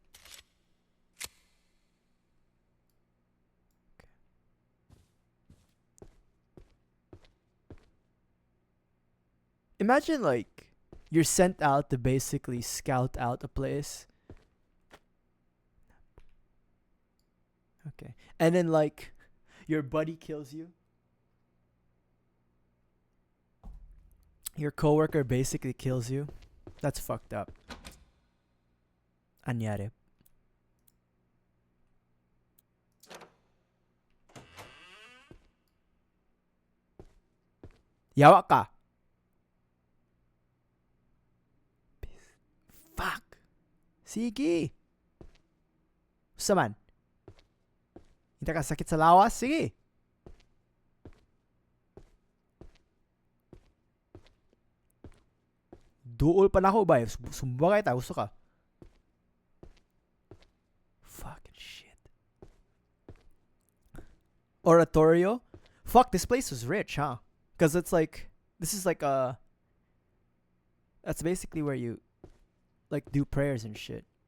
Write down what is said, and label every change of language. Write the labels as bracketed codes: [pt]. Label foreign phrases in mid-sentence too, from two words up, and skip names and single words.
[en] Imagine like you're sent out to basically scout out a place. Okay. And then like your buddy kills you. Your coworker basically kills you. That's fucked up. [ceb] Anyari. Yawa ka. [en] Fuck. [ceb] Sige. Saman. Hindi ka sakit sa lawas? Sige. Duol pa na ako ba? Sumba kayo ta. Gusto ka? [en] Fucking shit. Oratorio? Fuck, this place was rich, huh? Because it's like, this is like a, that's basically where you like do prayers and shit.